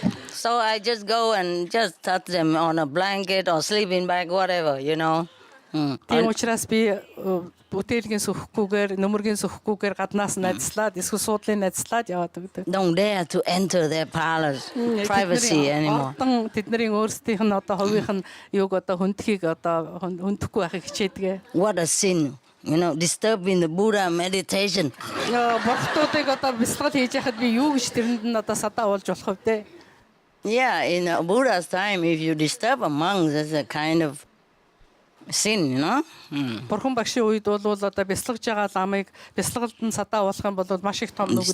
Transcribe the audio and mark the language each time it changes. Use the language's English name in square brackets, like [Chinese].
[English] So I just go and just touch them on a blanket or sleeping bag, whatever, [Mongolian] Тийм учраас би бүтээлгийн сөхөхгүйгээр, нөмөргийн сөхөхгүйгээр гаднаас нь ажиллаад, эсвэл суудлын ажиллаад яваад өгдөг. [English] Don't dare to enter their parlors, privacy anymore. [Mongolian] Тэдний өөрсдийнх нь одоо хувийнх нь юуг одоо хүндхийг одоо хүндэхгүй байхыг хичээдэг. [English] What a sin. Disturbing the Buddha meditation. [Mongolian] Бохтуудыг одоо бясалгал хийж яхад би юу гэж тэрэнд нь одоо садаа болж болох вэ? [English] Yeah, in Buddha's time, if you disturb a monk, that's a kind of sin, [Mongolian] Бурхан багшийн үед бол одоо бясалгаж байгаа ламыг бясалгалд нь садаа болох юм бол маш их том нүгэл.